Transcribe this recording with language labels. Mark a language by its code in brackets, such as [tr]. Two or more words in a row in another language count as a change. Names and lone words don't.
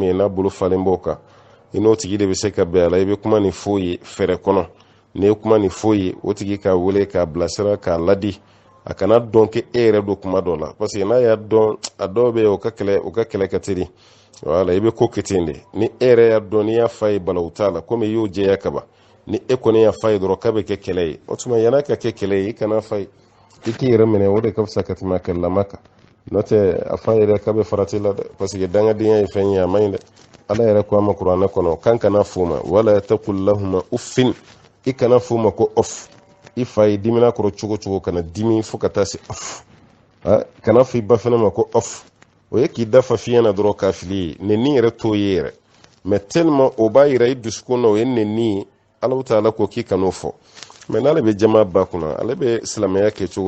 [bm] ye n'a bolo falen b'o kan i n'o tigi de bɛ se ka bɛn a la i bɛ kuma ni f'o ye fɛrɛ kɔnɔ n'i ye kuma ni f'o ye o tigi k'a wele k'a bilasira k'a ladi a kana dɔn k'e yɛrɛ don kuma dɔ la [fr] parce que [bm] n'a y'a dɔn a dɔw bɛ yen o ka kɛlɛ ka teli wala i bɛ ko kɛ ten de ni e yɛrɛ y'a dɔn n'i y'a f'a ye balawu t'a la komi i y'o jɛya kaban ni e kɔni y'a f'a ye dɔrɔn k'a bɛ kɛ kɛlɛ ye o tuma yan'a ka kɛ kɛlɛ ye i kana f'a ye iki yɛrɛ minɛ o de ka fisa ka tɛmɛ a kɛlɛlama kan n'o tɛ a fa yɛrɛ k'a bɛ farati la dɛ [fr] parce que [bm] dangadenya ye fɛn ye a man ɲi dɛ ala yɛrɛ ko a ma kuranɛ kɔnɔ kan kana f'u ma [ar] ولا تقل لهما أف [bm] i kana f'u ma ko off i fa ye dimina kɔrɔ cogo cogo kana dimi fo ka taa se off kana fɔ i ba fɛnɛ ma ko off o ye k'i dafa fiɲɛ na dɔrɔn k'a fili ye nenni yɛrɛ t'o ye yɛrɛ [fr] mais tellement [bm] o b'a yira i dusukun na o ye nenni ye [ar] الله تعالى [bm] ko k'i kan'o fɔ mais n'ale bɛ jama ba kunna ale bɛ silamɛya kɛ cogo